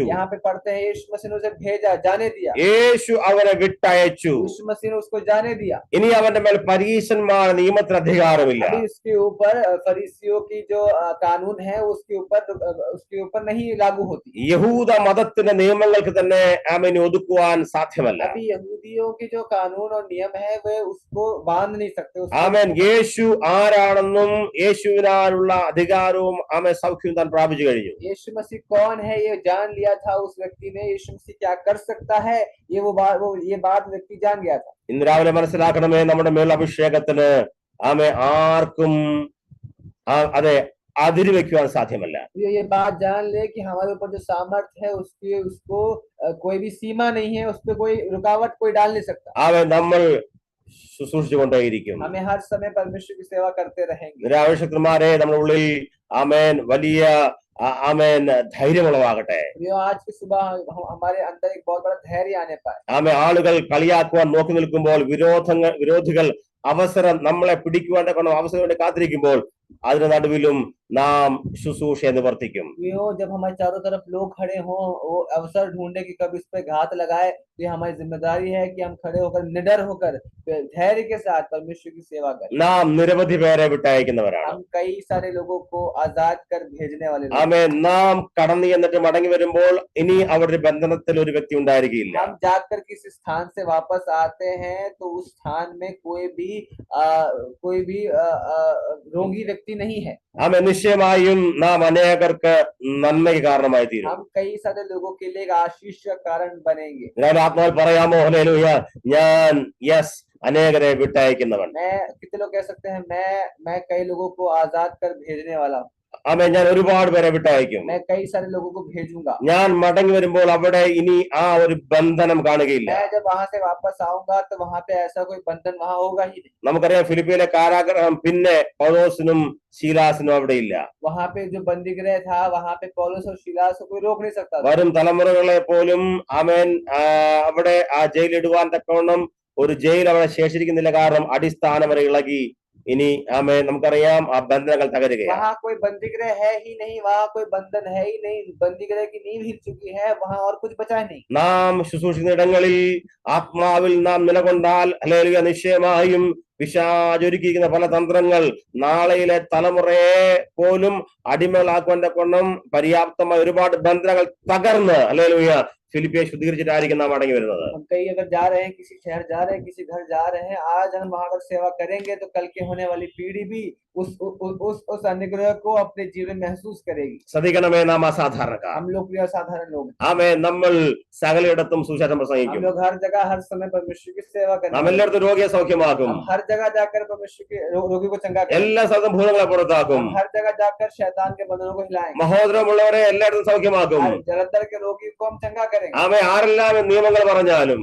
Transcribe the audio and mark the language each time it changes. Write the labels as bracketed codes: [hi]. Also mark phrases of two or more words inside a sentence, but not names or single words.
[hi] यहाँ पे पढ़ते हैं, यीशु मसीह ने उसे भेजा, जाने दिया। [ml] യേശു അവനെ വിട്ടയച്ചു. [hi] यीशु मसीह ने उसको जाने दिया। [ml] ഇനി അവന്റെ മേൽ പരീശന്മാർ നിയമത്തിന് അധികാരമില്ല. [hi] अभी उसके ऊपर फरीसियों की जो कानून है उसके ऊपर नहीं लागू होती। [ml] യഹൂദ മതത്തിന്റെ നിയമങ്ങൾക്ക് തന്നെ ആമേൻ ഒതുക്കുവാൻ സാധ്യമല്ല. [hi] अभी यहूदियों के जो कानून और नियम है वे उसको बांध नहीं सकते, [ml] ആമേൻ യേശു ആരാണെന്നും യേശുവിനാലുള്ള അധികാരവും ആമേൻ സൗഖ്യവും താൻ പ്രാപിച്ചു കഴിഞ്ഞു. [hi] यीशु मसीह कौन है ये जान लिया था उस व्यक्ति ने। यीशु मसीह क्या कर सकता है ये बात व्यक्ति जान गया था। [ml] ഇന്ന് രാവിലെ മനസ്സിലാക്കണമേ, നമ്മുടെ മേൽ അഭിഷേകത്തിന് ആമേൻ ആർക്കും അതെ അതിര് വെക്കുവാൻ സാധ്യമല്ല. [hi] ये बात जान ले कि हमारे ऊपर जो सामर्थ्य है उसको कोई भी सीमा नहीं है, उस पर कोई रुकावट कोई डाल नहीं सकता। [ml] ആമേൻ നമ്മൾ ശുശ്രൂഷിച്ചുകൊണ്ടേയിരിക്കും. [hi] हमें हर समय परमेश्वर की सेवा करते रहेंगे। [ml] നിരാവശ്യന്മാരെ നമ്മുടെ ഉള്ളിൽ ആമേൻ വലിയ ആമേൻ ധൈര്യമുളവാകട്ടെ. [hi] आज की सुबह हमारे अंदर एक बहुत बड़ा धैर्य आने पाए। [ml] ആമേൻ ആളുകൾ കളിയാക്കുവാൻ നോക്കി നിൽക്കുമ്പോൾ, വിരോധികൾ അവസരം നമ്മളെ പിടിക്കുവാൻ അവസരം വേണ്ടി കാത്തിരിക്കുമ്പോൾ അതിന് നടുവിലും നാം ശുശ്രൂഷ നിവർത്തിക്കും. [hi] जब हमारे चारों तरफ लोग खड़े हों, वो अवसर ढूंढे कि कब इस पे घात लगाए, तो ये हमारी जिम्मेदारी है कि हम खड़े होकर निडर होकर धैर्य के साथ परमेश्वर की सेवा करें। [ml] നാം നിരവധി പേരെ വിട്ടയക്കുന്നവരാണ്. [hi] हम कई सारे लोगों को आजाद कर भेजने वाले लोग। [ml] ആമേൻ നാം കടന്നു ചെന്നിട്ട് മടങ്ങി വരുമ്പോൾ ഇനി അവരുടെ ബന്ധനത്തിൽ ഒരു വ്യക്തി ഉണ്ടായിരിക്കില്ല. [hi] हम जाकर किसी स्थान से वापस आते हैं तो उस स्थान में कोई भी रोगी व्यक्ति नहीं है। [ml] ആമേൻ നിശ്ചയമായും നാം അനേകർക്ക് നന്മയ്ക്ക് കാരണമായി തീരും. [hi] हम कई सारे लोगों के लिए एक आशीष का कारण बनेंगे। [ml] ഞാൻ ആത്മാവിൽ പറയാമോ, ഹല്ലേലൂയ, ഞാൻ അനേകരെ വിട്ടയക്കുന്നവൻ. [hi] कितने लोग कह सकते हैं मैं कई लोगों को आजाद कर भेजने वाला हूँ। [ml] ആമേൻ ഞാൻ ഒരുപാട് പേരെ വിട്ടയക്കും. [hi] मैं कई सारे लोगों को भेजूंगा। [ml] ഞാൻ മടങ്ങി വരുമ്പോൾ അവിടെ ഇനി ആ ഒരു ബന്ധനം കാണുകയില്ല. [hi] मैं जब वहां से वापस आऊंगा तो वहां पे ऐसा कोई बंधन वहां होगा ही नहीं। [ml] നമുക്കറിയാം ഫിലിപ്പിയിലെ കാരാഗ്രഹം പിന്നെ പൗലോസിനും ശീലാസിനും അവിടെ ഇല്ല. [hi] वहां पे जो बंदीगृह था वहां पे पौलुस और ശീലാസ് को कोई रोक नहीं सकता था। [ml] വരും തലമുറകളെ പോലും ആമേൻ അവിടെ ആ ജയിലിടുവാൻ തക്കവണ്ണം ഒരു ജയിൽ അവിടെ ശേഷിച്ചിരിക്കുന്നില്ല. കാരണം അടിസ്ഥാനം വരെ ഇളകി. ഇനി ആമേൻ നമുക്കറിയാം ആ ബന്ധനങ്ങൾ തകരുകയാണ്. [hi] वहाँ कोई बंदीगृह है ही नहीं, वहाँ कोई बंधन है ही नहीं, बंदीगृह की नींव हिल चुकी है, वहाँ और कुछ बचा नहीं। [ml] നാം ശുശ്രൂഷിക്കുന്ന ഇടങ്ങളിൽ ആത്മാവിൽ നാം നിലകൊണ്ടാൽ ഹല്ലേലൂയ, നിശ്ചയമായും പിശാചൊരുക്കിയിരിക്കുന്ന പല തന്ത്രങ്ങൾ നാളെയിലെ തലമുറയെ പോലും അടിമകളാക്കുവാൻ തക്കവണ്ണം പര്യാപ്തമായ ഒരുപാട് ബന്ധനങ്ങൾ തകർന്ന് ഹല്ലേലൂയ ഫിലിപ്പിയെ ശുദ്ധീകരിച്ചിട്ടായിരിക്കും നാം മടങ്ങി വരുന്നത്. [hi] हम कहीं अगर जा रहे हैं, किसी शहर जा रहे हैं, किसी घर जा रहे हैं, आज हम वहां पर सेवा करेंगे तो कल के होने वाली पीढ़ी भी उस अनुग्रह को अपने जीवन में महसूस करेगी। [ml] ശ്രദ്ധിക്കണമേ, നാം അസാധാരണക്കാർ. [hi] हम लोग भी असाधारण लोग हैं। [ml] ആമേൻ നമ്മൾ സകലയിടത്തും സുവിശേഷം [hi] हम [ml] പ്രസംഗിക്കും. [hi] लोग हर जगह हर समय परमेश्वर की सेवा [ml] നാം [hi] करेंगे। [ml] എല്ലായിടത്തും രോഗിയെ സൗഖ്യമാക്കും. [hi] हम हर जगह जाकर परमेश्वर के रोगी को चंगा करेंगे। [ml] എല്ലാ സ്ഥലത്തും ഭൂതങ്ങളെ പുറത്താക്കും. [hi] हम हर जगह जाकर शैतान के बंधनों को हिलाएंगे। [ml] മഹോദരമുള്ളവരെ എല്ലായിടത്തും സൗഖ്യമാക്കും. [hi] जलंधर के रोगी को हम चंगा करेंगे। [ml] ആമേൻ ആരെല്ലാം നിയമങ്ങൾ പറഞ്ഞാലും